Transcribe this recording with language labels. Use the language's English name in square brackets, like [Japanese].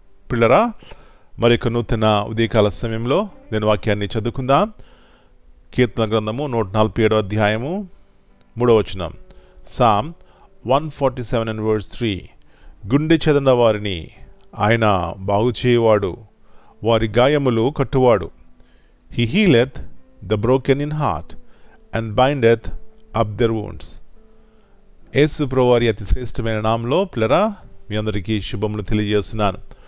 [Telugu] పిల్లరా, మరి యొక్క నూతన ఉదయకాల సమయంలో నేను వాక్యాన్ని చదువుకుందాం. కీర్తన గ్రంథము 147 అధ్యాయము 3వ వచనం. [English] Psalm 147 and verse 3. [Telugu] గుండె చెదన వారిని ఆయన బాగు చేయువాడు, వారి గాయములు కట్టువాడు. [English] He healeth the broken in heart and bindeth up their wounds. [Telugu] యేసు ప్రభువారి అతి శ్రేష్టమైన నామంలో పిల్లరా మీ అందరికీ శుభములు తెలియజేస్తున్నాను.